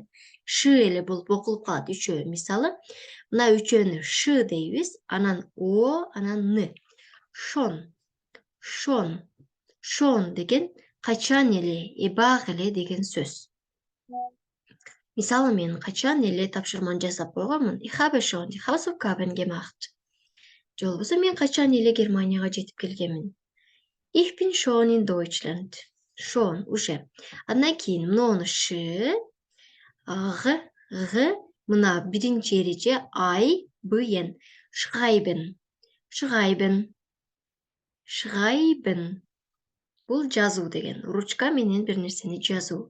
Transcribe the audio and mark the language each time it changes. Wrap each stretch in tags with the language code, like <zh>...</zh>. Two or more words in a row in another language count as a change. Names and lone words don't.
<ky>Ш эле болуп окулуп калат үчөө. Мисалы, мына үчөөнү ш дейбиз, анан о, анан н. Шон. Шон. Шон деген качан эле, эбак эле деген сөз. Мисалы, мен качан эле тапшырманы жасап койгонмун.</ky> <de>Ich habe schon die Hausaufgaben gemacht.</de> <ky>Же болбосо мен качан эле Германияга жетип келгенмин.</ky> <de>Ich bin schon in Deutschland. Schon уже.</de> <ky>Андан кийин муну ш, г, мына биринчи эреже ай, бн.</ky> <de>Schreiben. Schreiben. Schreiben.</de> <ky>Бул жазуу деген. Ручка менен бир нерсени жазуу.</ky>